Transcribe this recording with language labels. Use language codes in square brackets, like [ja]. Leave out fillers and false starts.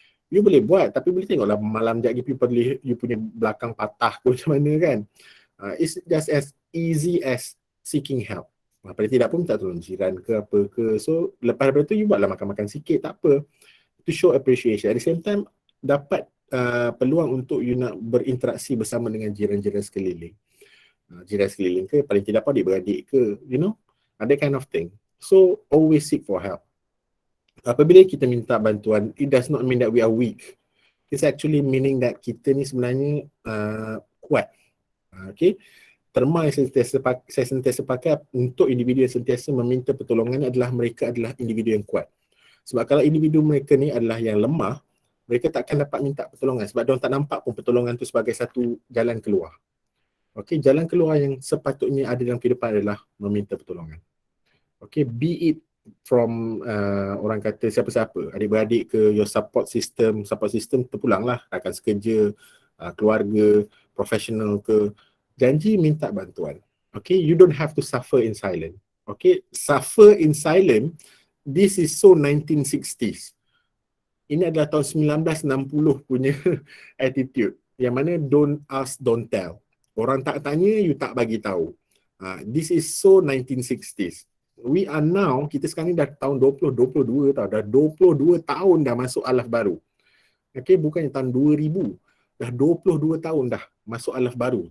[ms] You boleh buat, tapi boleh tengoklah malam sekejap you punya belakang patah ke macam mana kan. [en] It's just as easy as seeking help. [ms] Paling tidak pun minta tolong jiran ke apa ke. So, lepas daripada tu, you buatlah makan-makan sikit, tak apa. [en] To show appreciation. [ms] At the same time, dapat peluang untuk you nak berinteraksi bersama dengan jiran-jiran sekeliling. Jiran sekeliling ke, paling tidak pun adik-beradik ke, [en] you know, that kind of thing. So, always seek for help. [ms] Apabila kita minta bantuan, [en] it does not mean that we are weak. It's actually meaning that [ms] kita ni sebenarnya kuat. [en] Okay. [ms] Terma yang saya sentiasa pakai untuk individu yang sentiasa meminta pertolongan adalah mereka adalah individu yang kuat. Sebab kalau individu mereka ni adalah yang lemah, mereka takkan dapat minta pertolongan sebab mereka tak nampak pun pertolongan tu sebagai satu jalan keluar. Okey, jalan keluar yang sepatutnya ada dalam kehidupan adalah meminta pertolongan. Okey, be it from orang kata siapa-siapa, adik-beradik ke, [en] your support system [ms] terpulanglah, rakan sekerja, keluarga, profesional ke, janji minta bantuan. [en] Okey, you don't have to suffer in silence. Okey, suffer in silence. This is so 1960s. [ms] Ini adalah tahun 1960 punya attitude. Yang mana [en] don't ask, don't tell. [ms] Orang tak tanya, you tak bagi tahu. [en] This is so 1960s. We are now, [ms] kita sekarang ni dah tahun 2022 tau. Dah 22 tahun dah masuk alaf baru. Okay, bukannya tahun 2000. Dah 22 tahun dah masuk alaf baru.